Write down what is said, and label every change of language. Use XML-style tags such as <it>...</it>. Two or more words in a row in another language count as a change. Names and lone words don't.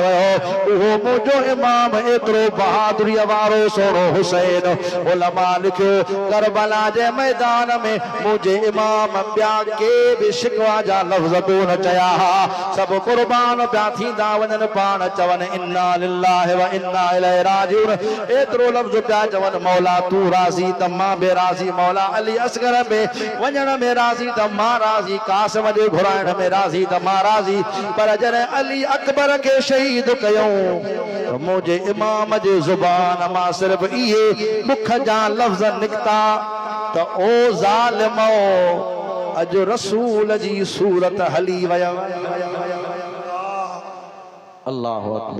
<sd>वयो उहो मुंहिंजो इमाम एतिरो बहादुरीअ वारो सोनो हुसैन उलमा लिखियो करबला जे मैदान में मुझे इमाम ॿिया के बि शिकवा जा लफ़्ज़ कोन चया सभु क़ुर्बान पिया थींदा वञनि पाण चवनि</sd> <ar>إنا لله وإنا إليه راجعون</ar> <sd>एतिरो लफ़्ज़ पिया चवनि मौला तू राज़ी त मां बि राज़ी मौला अली असगर में वञण में राज़ी त मां राज़ी कासिम जे घुराइण में राज़ी त मां राज़ी पर जॾहिं अली अकबर खे शहीद कयूं मुंहिंजे इमाम जे ज़ुबान मां सिर्फ़ इहे मुख जा लफ़्ज़ निकिता त ओ ज़ालिमो अॼु रसूल जी सूरत हली वयव अल्लाहु</sd>